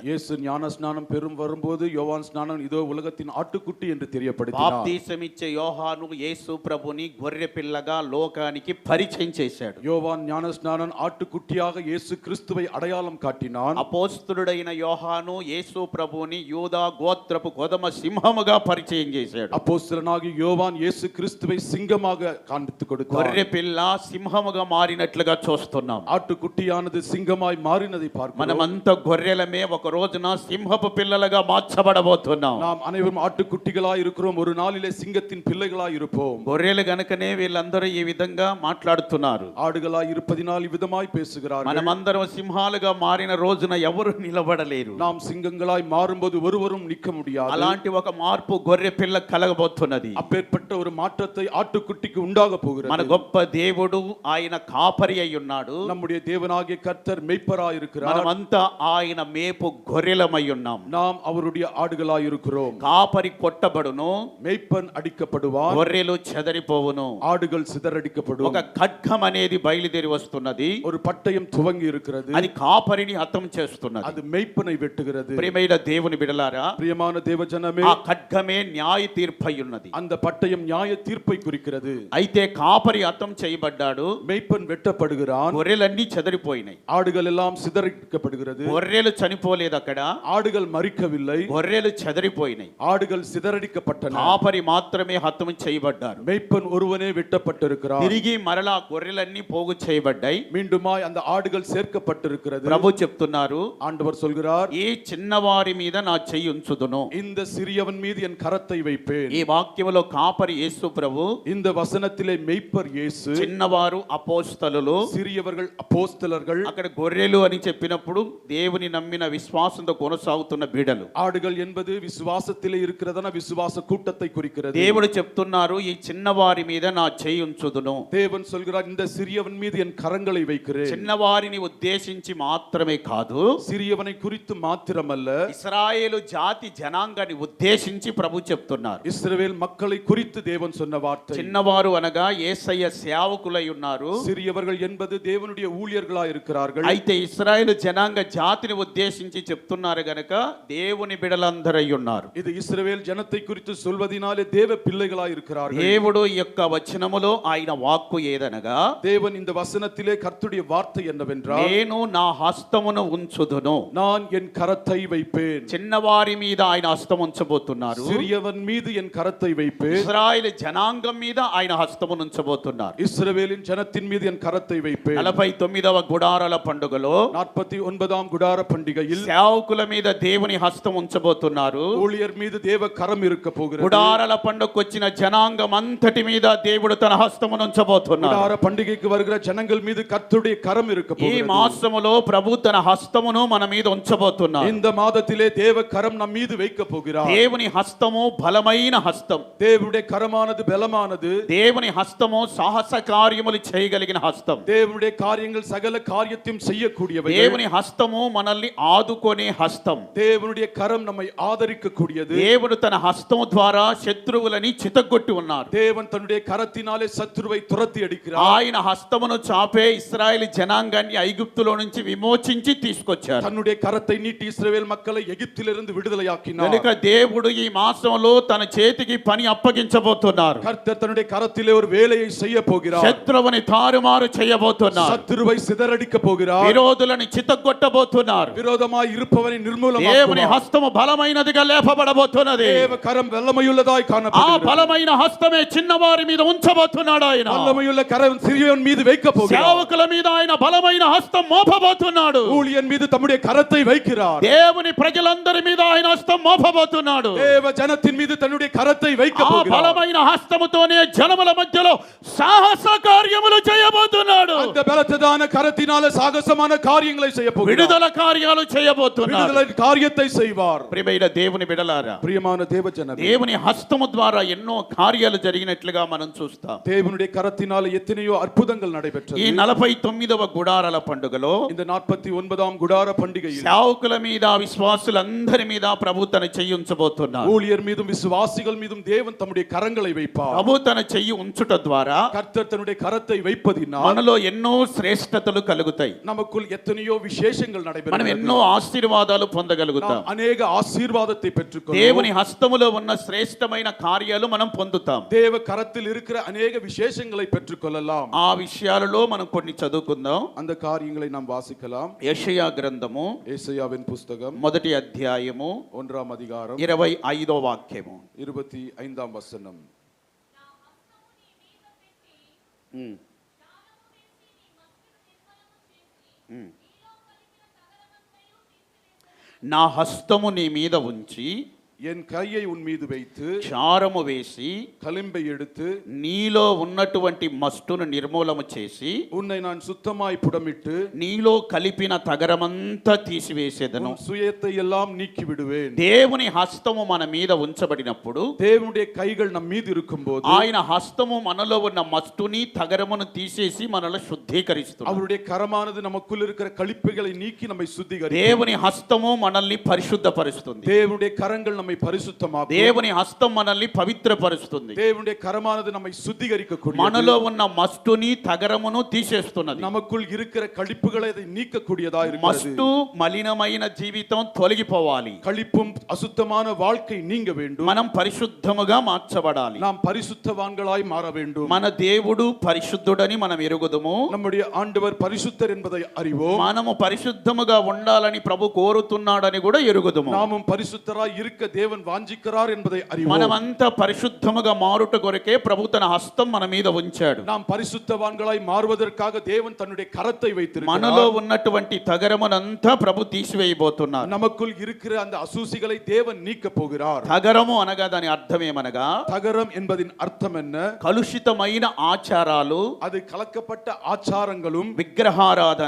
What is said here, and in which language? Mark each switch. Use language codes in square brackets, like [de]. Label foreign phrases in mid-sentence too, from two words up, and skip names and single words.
[ta] இயேசு ஞான ஸ்நானம் பெறும் வரும்போது யோவான் ஸ்நானம் இதோ உலகத்தின் ஆட்டுக்குட்டி என்று தெரியப்படுத்தினார். [te] బాప్తిసం ఇచ్చే యోహాను యేసు ప్రభుని గొర్రె పిల్లగా లోకానికి పరిచయం చేశాడు. [ta] யோவான் ஞான ஸ்நானன் ஆட்டுக்குட்டியாக இயேசு கிறிஸ்துவை அடையாளம் காட்டினான். [te] అపోస్తలుడైన యోహాను యేసు ప్రభుని యూదా గోత్రపు కొదమ సింహముగా పరిచయం చేశాడు. [ta] அப்போஸ்தலனாகிய யோவான் இயேசு கிறிஸ்துவை சிங்கமாக காண்பித்துக் கொடுத்தார். [te] గొర్రె పిల్ల సింహముగా మారినట్లుగా చూస్తున్నాం. [ta] ஆட்டுக்குட்டியானது சிங்கமாய் மாறினதை பார்க்கிறோம். [te] మనమంతా గొర్రెలమే, ఒక రోజున సింహపు పిల్లలుగా మార్చబడబోతున్నాం. [ta] நாம் அனைவரும் ஆட்டுக்குட்டிகளாய் இருக்கிறோம். ஒரு நாளிலே சிங்கத்தின் பிள்ளைகளாய் இருப்போம். [te] గొర్రెలు గనుకనే వీళ్ళందరూ ఈ విధంగా మాట్లాడుతున్నారు. [ta] ஆடுகளாய் இருப்பதினால் இவ்விதமாய் பேசுகிறார்கள். [te] మనమందరం సింహాలుగా మారిన రోజున ఎవరు నిలబడలేరు. [ta] நாம் சிங்கங்களாய் மாறும்போது ஒருவரும் நிற்க முடியாது. [te] అలాంటి ఒక మార్పు గొర్రె పిల్ల కలగబోతున్నది. [ta] அப்பேற்பட்ட ஒரு மாற்றத்தை ஆட்டுக்குட்டிக்கு உண்டாக போகிறது. [te] మన గొప్ప దేవుడు ఆయన కాపరి అయి ఉన్నాడు. [ta] நம்முடைய தேவனாகிய கர்த்தர் மேய்ப்பராய் இருக்கிறார். [te] మనమంతా ఆయన మేపు గొర్రెలమై ఉన్నాం. [ta] நாம் அவருடைய ஆடுகளாய் இருக்கிறோம். [te] కాపరి కొట్టబడును, [ta] மேய்ப்பன் அடிக்கப்படுவான், [te] గొర్రెలు చెదరిపోవును. [ta] ஆடுகள் சிதறடிக்கப்படும். [te] ఒక ఖడ్గం అనేది బయలుదేరి వస్తున్నది. [ta] ஒரு பட்டயம் துவங்கி இருக்கிறது. [te] అది కాపరిని హతం చేస్తున్నది. [ta] அது மேய்ப்பனை வெட்டுகிறது. [te] ప్రియమైన దేవుని బిడలారా, [ta] பிரியமான தேவஜனமே, [te] ఆ ఖడ్గమే న్యాయ తీర్పై ఉన్నది. [ta] அந்த பட்டயம் நியாய தீர்ப்பை குறிக்கிறது. [te] అయితే కాపరి హతం చేయబడ్డాడు, [ta] மேய்ப்பன் வெட்டப்படுகிறான், [te] గొర్రెలన్నీ చెదరిపోయినాయి. [ta] ஆடுகள் எல்லாம் சிதறடிக்கப்படுகிறது. [te] గొర్రెలు చనిపోలేదు అక్కడ, [ta] ஆடுகள் మరిக்கவில்லை, [te] గొర్రెలు చెదరిపోయినాయి. [ta] ஆடுகள் சிதறடிக்கப்பட்டன. [te] కాపరి మాత్రమే హతం చేయబడ్డారు. [ta] மேய்ப்பன் ஒருவனே வெட்டப்பட்டிருக்கிறான். [te] తిరిగి మరలా గొర్రెలన్నీ పోగు చేయబడ్డాయి. [ta] மீண்டுமாய் அந்த ஆடுகள் சேர்க்கப்பட்டிருக்கிறது. [te] ప్రభు చెప్తున్నారు, [ta] ஆண்டவர் சொல்கிறார், [te] ఈ చిన్నవారి మీద నా చెయ్యి ఉంచుదును. [ta] இந்த சிறியவன் மீது என் கரத்தை வைப்பேன். [te] ఈ వాక్యములో కాపరి యేసు ప్రభు, [ta] இந்த వசனத்திலே மேய்ப்பர் இயேசு, [te] చిన్నవారు అపోస్తలులు, [ta] சிறியவர்கள் அப்போஸ்தலர்கள், [te] అక్కడ గొర్రెలు అని చెప్పినప్పుడు దేవుని నమ్మిన విశ్వాసంతో కొనసాగుతున్న బీడలు. [ta] ஆடுகள் என்பது விசுவாசத்திலே இருக்கிறதான விசுவாச கூட்டத்தை குறிக்கிறது. [te] దేవుడు చెప్తున్నారు, ఈ చిన్నవారి మీద నా చెయ్యి ఉంచుదును. [ta] தேவன் சொல்கிறார், இந்த சிறியவன் மீது என் கரங்களை வைக்கிறேன். [te] చిన్నవారిని ఉద్దేశించి మాత్రమే కాదు, [ta] சிறியவனை குறித்து மாத்திரமல்ல, [te] ఇశ్రాయేలు జాతి జనాంగాన్ని ఉద్దేశించి ప్రభు చెప్తున్నారు. [ta] இஸ்ரவேல் மக்களை குறித்து தேவன் சொன்ன வார்த்தை. [te] చిన్నవారు అనగా యేసయ్య సేవకులై ఉన్నారు. [ta] சிறியவர்கள் என்பது தேவனுடைய ஊழியர்களாய் இருக்கிறார்கள். [te] అయితే ఇశ్రాయేలు జనాంగ జాతిని ఉద్దేశించి చెప్తున్నారు గనక దేవుని బిడలందరై ఉన్నారు. [ta] இது இஸ்ரவேல் ஜனத்தை குறித்து சொல்வதினாலே தேவ பிள்ளைகளாய் இருக்கிறார்கள். [te] దేవుడు ఈ యొక్క వచనములో ఆయన వాక్కు ఏదనగా, [ta] தேவன் இந்த வசனத்திலே கர்த்தருடைய வார்த்தை என்னவென்றால், [te] నేను నా హస్తమును ఉంచుదును. [ta] நான் என் கரத்தை வைப்பேன். [te] చిన్నవారి మీద ఆయన హస్తం ఉంచబోతున్నారు. [ta] சிறியவன் மீது என் கரத்தை வைப்பேன். [te] ఇశ్రాయేలు జనాంగం మీద ఆయన హస్తమును ఉంచబోతున్నారు. [ta] இஸ்ரவேலின் ஜனத்தின் மீது என் கரத்தை வைப்பேன். [te] 49వ గుడారాల పండుగలో [ta] 49ஆம் குடார பண்டிகையில் [te] సేవకుల మీద దేవుని హస్తం ఉంచబోతున్నారు. [ta] ஊழியர் மீது தேவ கரம் இருக்க போகிறது. [te] గుడారాల పండుగకు వచ్చిన జనాంగం అంతటి మీద దేవుడు తన హస్తమును ఉంచబోతున్నారు. [ta] குடார பண்டிகைக்கு வருகிற ஜனங்கள் மீது கர்த்தருடைய கரம் இருக்க [te] ఈ [ta] போகிறது. [te] మాసములో ప్రభు తన హస్తమును మన మీద ఉంచబోతున్నారు. [ta] இந்த మాదத்திலே தேவ கரம் நம் மீது வைக்க போகிறார். [te] దేవుని హస్తము బలమైన హస్తం. [ta] தேவனுடைய கரமானது பலமானது. [te] దేవుని హస్తము సాహస కార్యములు చేయగలిగిన హస్తం. [ta] தேவனுடைய காரியங்கள் சகல காரியத்தையும் செய்யக்கூடியவை. [te] దేవుని హస్తము మనల్ని ఆదుకొనే హస్తం. [ta] தேவனுடைய கரம் நம்மை ஆதரிக்க கூடியது. [te] దేవుడు తన హస్తము ద్వారా శత్రువులని చితగొట్టి ఉన్నారు. [ta] தேவன் தன்னுடைய கரத்தினாலே சத்துருவை துரத்தி அடிக்கிறார். [te] ఆయన హస్తమును చాపే ఇశ్రాయేలు జనాంగాన్ని ఐగుప్తులో నుంచి విమోచించి తీసుకొచ్చారు. [ta] தன்னுடைய கரத்தை நீட்டி இஸ்ரவேல் மக்களை எகிப்திலிருந்து விடுதலையாக்கினார். [te] కనుక దేవుడు ఈ మాసంలో తన చేతికి పని అప్పగించబోతున్నారు. [ta] கர்த்தர் தன்னுடைய கரத்திலே ஒரு வேலையை செய்ய போகிறார். [te] శత్రువుని తారుమారు చేయబోతున్నారు. [ta] சத்துருவை சிதறடிக்க போகிறார். [te] విరోధులను చితగొట్టబోతున్నారు. [ta] விரோதமாய் இருப்பவனை [te] దేవుని [ta] நிர்மூலமாக்குவார். [te] హస్తము బలమైనదిగా లేపబడబోతున్నది. [ta] தேவ கரம் வல்லமையுள்ளதாய் [te] ఆ [ta] காணப்படுகிறது. [te] బలమైన హస్తమే చిన్నవారి మీద ఉంచబోతున్నాడు ఆయన. [ta] வல்லமையுள்ள கரம் சிறியவன் மீது வைக்க போகிறார். [te] సేవకుల మీద ఆయన బలమైన హస్తం మోపబోతున్నాడు. [ta] ஊழியன் மீது தம்முடைய கரத்தை வைக்கிறார். [te] దేవుని ప్రజలందరి మీద ఆయన హస్తం మోపబోతున్నాడు. [ta] தேவ ஜனத்தின் மீது தன்னுடைய கரத்தை வைக்க [te] ఆ [ta] போகிறார். [te] బలమైన హస్తముతోనే జనముల మధ్యలో సాహస కార్యములు చేయబోతున్నాడు. [ta] அந்த பலத்ததான கரத்தினால சாகசமான காரியங்களை செய்ய போகிறார். [te] విడుదల కార్యాలు చేయబోతున్నాడు. [ta] விடுதலை காரியத்தை செய்வார். [te] ప్రియమైన దేవుని బిడలారా, [ta] பிரியமான தேவ ஜனமே, [te] దేవుని హస్తము ద్వారా ఎన్నో కార్యాలు జరిగినట్లుగా మనం చూస్తాం. [ta] தேவனுடைய கரத்தினால எத்தனையோ அற்புதங்கள் நடைபெற்றது. [te] ఈ 49వ గుడారాల పండుగలో [ta] இந்த 49ஆம் குடார பண்டிகையில் [te] సేవకుల మీద విశ్వాసులందరి మీద ప్రభు తన చెయ్యి ఉంచబోతున్నారు. [ta] ஊழியர் மீதும் விசுவாசிகள் மீதும் தேவன் தம்முடைய கரங்களை வைப்பார். [te] ప్రభు తన చెయ్యి ఉంచుట ద్వారా [ta] கர்த்தர் தன்னுடைய கரத்தை வைப்பதினால் [te] మనలో ఎన్నో శ్రేష్టతలు కలుగుతాయి. [ta] நமக்குள் எத்தனையோ விசேஷங்கள் [te] మనం [ta] நடைபெறுகிறது. [te] ఎన్నో ఆశీర్వాదాలు పొందగలుగుతాం. [ta] நாம் அநேக ஆசீர்வாதத்தை பெற்றுக்கொள்வோம். [te] దేవుని హస్తములో ఉన్న శ్రేష్టమైన కార్యాలు మనం పొందుతాం. [ta] தேவ கரத்தில் இருக்கிற அநேக விசேஷங்களை பெற்றுக்கொள்ளலாம். [te] ఆ విషయాలలో మనం కొన్ని చదువుకుందాం. [ta] அந்த காரியங்களை நாம் வாசிக்கலாம். [te] యెషయా గ్రంథము [ta] ஏசாயாவின் புஸ்தகம் [te] మొదటి అధ్యాయము [ta] 1ஆம் அதிகாரம் [te] 25వ వాక్యము. [ta] 25ஆம் வசனம். [te] నా హస్తము నీ మీద ఉంచి [ta] என் கையை உன் மீது வைத்து [te] చారము వేసి [ta] களிம்பை எடுத்து [te] నీలో ఉన్నటువంటి మస్టును నిర్మూలము చేసి [ta] உன்னை நான் சுத்தமாய் புடமிட்டு [te] నీలో కలిపిన తగరమంతా తీసివేసేదను. [ta] உன் சுயத்தை எல்லாம் நீக்கி விடுவேன். [te] దేవుని హస్తము మన మీద ఉంచబడినప్పుడు, [ta] தேவனுடைய கைகள் நம் மீது இருக்கும்போது [te] ఆయన హస్తము మనలో ఉన్న మస్టుని తగరమును తీసేసి మనల్ని శుద్ధీకరిస్తుంది. [ta] அவருடைய கரமானது நமக்குள் இருக்கிற கழிப்புகளை நீக்கி நம்மை சுத்திகரிக்கும். [te] దేవుని హస్తము మనల్ని పరిశుద్ధపరుస్తుంది. [ta] தேவனுடைய கரங்கள் நம்மை நம்மை பரிசுத்தமாக்கும். [te] దేవుని హస్తం మనల్ని పవిత్రపరుస్తుంది. [ta] தேவனுடைய கரமானது நம்மை சுத்திகரிக்கக்கூடியது. [te] మనలో ఉన్న మస్టుని తగరమును తీసేస్తున్నది. [ta] நமக்குள் இருக்கிற கழிப்புகளை அதை நீக்கக்கூடியதா இருக்கிறது. [te] మస్టు మలినమైన జీవితం తొలగిపోవాలి. [ta] கழிப்பும் அசுத்தமான வாழ்க்கை நீங்க வேண்டும். [te] మనం పరిశుద్ధముగా మార్చబడాలి. [ta] நாம் பரிசுத்தவான்களாய் மாற வேண்டும். [te] మన దేవుడు పరిశుద్ధుడని మనం ఎరుగుదుము. [ta] நம்முடைய ஆண்டவர் பரிசுத்தர் என்பதை அறிவோம். [te] మనము పరిశుద్ధముగా ఉండాలని ప్రభు కోరుతున్నాడని కూడా ఎరుగుదుము. [ta] நாமும் பரிசுத்தராய் இருக்க தேவன் வாஞ்சிக்கிறார் என்பதை அறிவோம். [te] మనమంతా పరిశుద్ధముగా మారుట కొరకే ప్రభు తన హస్తం మన మీద ఉంచాడు. [ta] நாம் பரிசுத்தவான்களாய் மாறுவதற்காக தேவன் தன்னுடைய கரத்தை வைத்திருக்கிறார். [te] మనలో ఉన్నటువంటి తగరమునంతా ప్రభు తీసివేయబోతున్నారు. [ta] நமக்குள் இருக்கிற அந்த அசூசிகளை தேவன் நீக்க போகிறார். [te] తగరము అనగా దాని అర్థం ఏమనగా, [ta] தகரம் என்பதின் அர்த்தம் என்ன? [te] కలుషితమైన ఆచారాలు, [ta] அது கலக்கப்பட்ட ஆச்சாரங்களும் [te] విగ్రహారాధన,